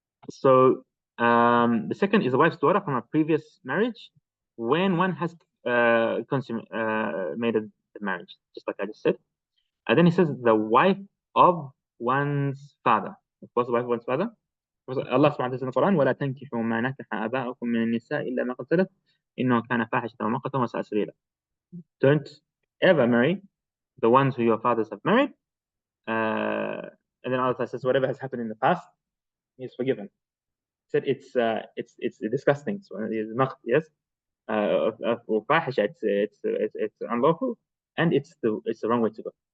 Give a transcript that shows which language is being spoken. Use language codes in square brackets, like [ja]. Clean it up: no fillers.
[en] So the second is the wife's daughter from a previous marriage when one has consummated the marriage, just like I just said. And then he says the wife of one's father. What's the wife of one's father? Allah subhanahu wa ta'ala says in the Quran, [ar] وَلَا تَنْكِحُوا مَا نَكَحَ آبَاؤُكُم مِّنَ النِّسَاءِ إِلَّا مَا قَدْ سَلَفَ إِنَّهُ كَانَ فَاحِشَةً وَمَقْتًا وَسَاءَ سَبِيلًا. [en] Don't ever marry the ones who your fathers have married. And then Allah says whatever has happened in the past is forgiven. He said it's disgusting. So it's maqt, yes. Fahisha, it's unlawful, and it's the wrong way to go.